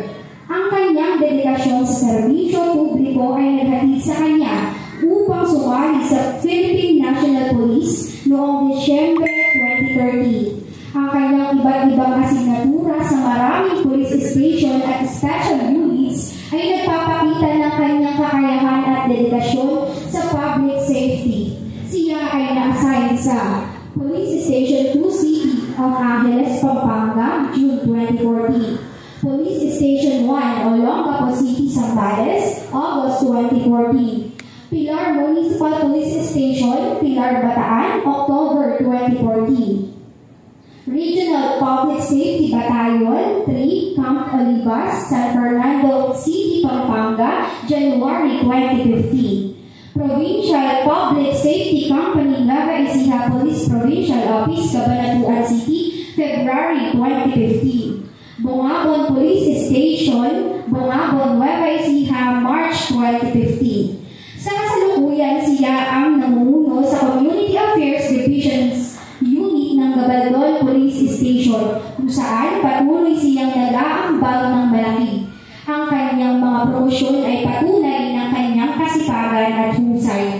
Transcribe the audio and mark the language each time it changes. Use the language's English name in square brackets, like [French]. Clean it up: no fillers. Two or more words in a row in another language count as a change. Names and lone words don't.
[Filipino] Ang kanyang dedikasyon sa serbisyo publiko ay naghatid sa kanya upang sumali sa Philippine National Police noong Disyembre 2013. Ang kanyang iba't ibang asignatura sa maraming [English] police station [Filipino] at [English] special units [Filipino] ay nagpapakita ng kanyang kakayahan at dedikasyon sa [English] public safety. [Filipino] Siya ay na-assign sa Police Station 2 City of Angeles, Pampanga, June 2014. Police Station 1 Olongapo City, Zambales, August 2014. Pilar Municipal Police Station, Pilar, Bataan, October 2014. Regional Public Safety Battalion 3, Camp Olivas, San Fernando City, Pampanga, January 2015. Provincial Public Safety Company, Nueva Ecija Police Provincial Office, Cabanatuan City, February 2015. Bungaon Police Station, Bungaon, Nueva Ecija, March 2015. Sa kasalukuyan, siya ang namumuno sa Community Affairs Divisions Unit ng Gabaldon Police Station, kung saan patuloy siyang nag-aambag ng malaki. Ang kanyang mga promosyon ay patunay ng kanyang kasipagan at husay.